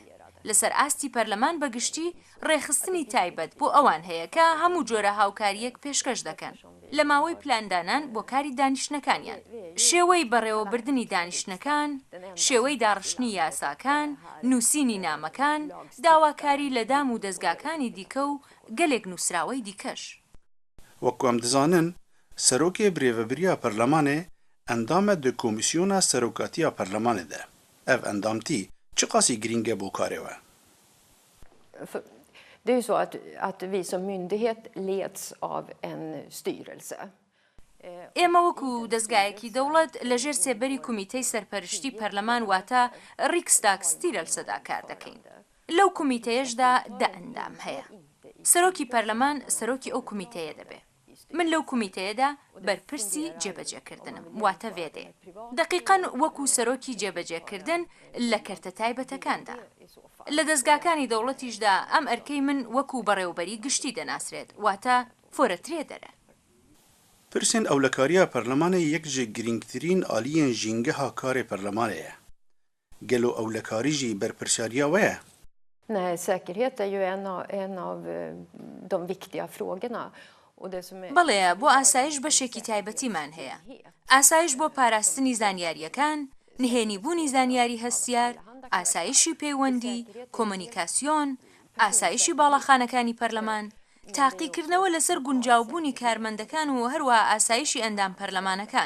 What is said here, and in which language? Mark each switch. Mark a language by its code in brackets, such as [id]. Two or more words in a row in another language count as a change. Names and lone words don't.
[ckb] لەسەر ئاستی پەرلەمان بەگشتی ڕێخستنی تایبەت بۆ ئەوان هەیە کە هەموو جۆرە هاوکاریەک پێشکەش دەکەن لە ماوەی پلاندانان بۆ کاری دانیشتنەکانیان، شێوەی بەڕێوەبردننی دانیشتنەکان، شێوەی داڕشتنی یاساکان، نووسینی نامەکان، داواکاری لە دام و دەستگاکانی دیکە و گەلێک نووسراوەی دیکەش. وەکو ئەم دەزانن سەرۆکê [ku] Birêvebiriya Perlemanê endame di Komîsyona Serokatiya Perlemanê de. Ev endamtî çi qasî giring e bo karê we? [sv] Det är ju så att vi som myndighet leds av en styrelse. [ckb] ئێمە وەکو دەستگایەکی دەوڵەت لەژێر سێبەری کومیتەی سەرپەرشتی پەرلەمان واتە ریکسداگستیرەلسەدا کار دەکەین. لەو کومیتەیەشدا دە ئەندام هەیە. سەرۆکی پەرلەمان سەرۆکی ئەو کومیتەیە دەبێ. من لەو کومیتەیەدا بەرپرسی جێبەجێکردنم واتە وێدێ. دقیقاً وەکو سەرۆکی جێبەجێکردن لە کەرتە تایبەتەکاندا. لە دەستگاکانی دەوڵەتیشدا ئەم ئەرکەی من وەکو بەڕێوەبەری گشتی دەناسرێت واتە فۆرەترێ دەرە. [ku] پرسên ewlekariya Perlemanê yek ji girîngtirîn aliyên jîngeha karê Perlemanê ye. Gelo ewlekarî jî berpirsariya we ye? [sv] Nej, säkerhet är ju en av de viktiga frågorna. [ckb] بەڵێ بۆ ئاسایش بەشێکی تایبەتیمان هەیە. ئاسایش بۆ پاراستنی زانیاریەکان، نهێنیبوونی زانیاری هەستیار، ئاسایشی پەیوەندی، کۆمونیکاسیۆن، ئاسایشی باڵەخانەکانی پەرلەمان، تاقیکردنەوە لەسەر گونجاوبوونی کارمەندەکان و هەروە ئاسایشی ئەندام پەرلەمانەکان.